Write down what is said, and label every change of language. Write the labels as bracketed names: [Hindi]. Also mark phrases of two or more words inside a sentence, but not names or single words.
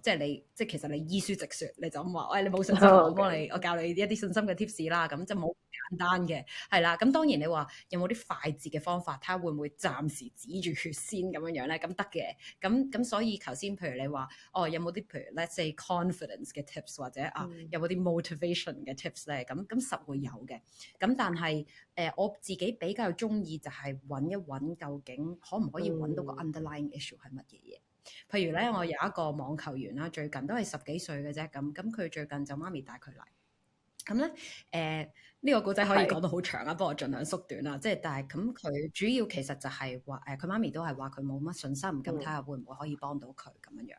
[Cantonese] 即係即係其實你依書直説，你就咁話，喂，你冇信心，我幫你，我教你一啲信心嘅 tips 啦。咁就冇簡單嘅，係啦。咁當然你話有冇啲快捷嘅方法，睇下會唔會暫時止住血先咁樣咧？咁得嘅。咁所以頭先譬如你話有冇啲譬如 [English] let's say confidence [Cantonese] 嘅 tips 或者有冇啲 motivation 嘅 tips 咧？咁實會有嘅。咁但係我自己比較中意就係揾一揾究竟可唔可以揾到個 [English] underlying issue [Cantonese] 係乜嘢嘢？譬如咧，我有一個網球員啦，最近都係10幾歲嘅啫。咁佢最近就媽咪帶佢嚟。咁咧呢個故仔可以講到好長啊，不過我盡量縮短啦。即係但係咁佢主要其實就係話佢媽咪都係話佢冇乜信心，咁睇下會唔會可以幫到佢咁樣。